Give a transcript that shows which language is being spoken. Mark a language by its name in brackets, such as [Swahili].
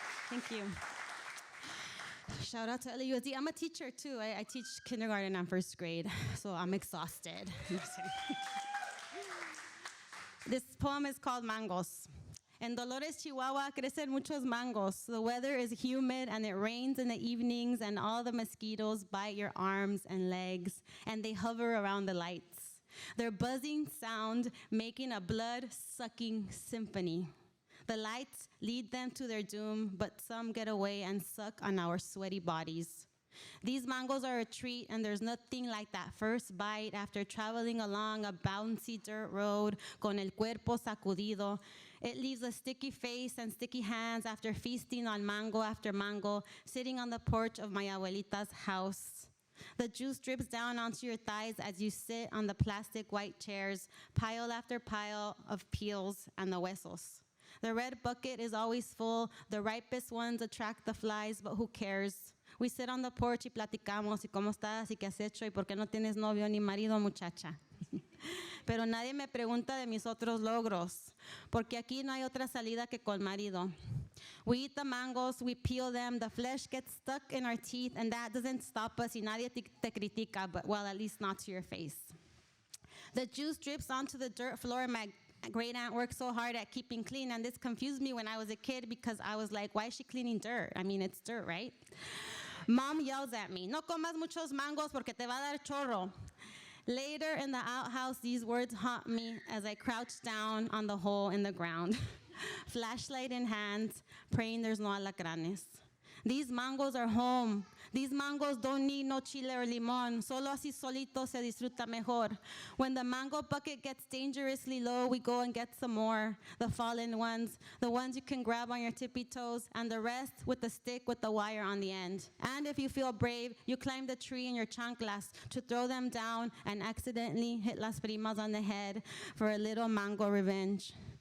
[English] Thank you. Shout out to LAUSD. I'm a teacher too. I teach kindergarten and first grade, so I'm exhausted. This poem is called Mangos. [Spanish] En Dolores, Chihuahua, crecen muchos mangos. [English] The weather is humid and it rains in the evenings, and all the mosquitoes bite your arms and legs, and they hover around the lights. Their buzzing sound making a blood-sucking symphony. The lights lead them to their doom, but some get away and suck on our sweaty bodies. These mangos are a treat, and there's nothing like that first bite after traveling along a bouncy dirt road [Spanish] con el cuerpo sacudido. [English] It leaves a sticky face and sticky hands after feasting on mango after mango, sitting on the porch of my abuelita's house. The juice drips down onto your thighs as you sit on the plastic white chairs, pile after pile of peels and the huesos. The red bucket is always full. The ripest ones attract the flies, but who cares? We sit on the porch [Spanish] y platicamos, y cómo estás, y qué has hecho, y por qué no tienes novio ni marido, muchacha. Pero nadie me pregunta de mis otros logros, porque aquí no hay otra salida que con marido. [English] We eat the mangoes, we peel them, the flesh gets stuck in our teeth, and that doesn't stop us, [Spanish] y nadie te critica, [English] but well, at least not to your face. The juice drips onto the dirt floor, and my great aunt worked so hard at keeping clean, and this confused me when I was a kid because I was like, why is she cleaning dirt? I mean, it's dirt, right? Mom yells at me, [Spanish] no comas muchos mangos porque te va a dar chorro. [English] Later in the outhouse, these words haunt me as I crouch down on the hole in the ground, flashlight in hand, praying there's no alacranes. These mangos are home. These mangos don't need no chile or limon. [Spanish] Solo así solito se disfruta mejor. [English] When the mango bucket gets dangerously low, we go and get some more. The fallen ones, the ones you can grab on your tippy toes, and the rest with the stick with the wire on the end. And if you feel brave, you climb the tree in your chanclas to throw them down and accidentally hit [Spanish] las primas [English] on the head for a little mango revenge.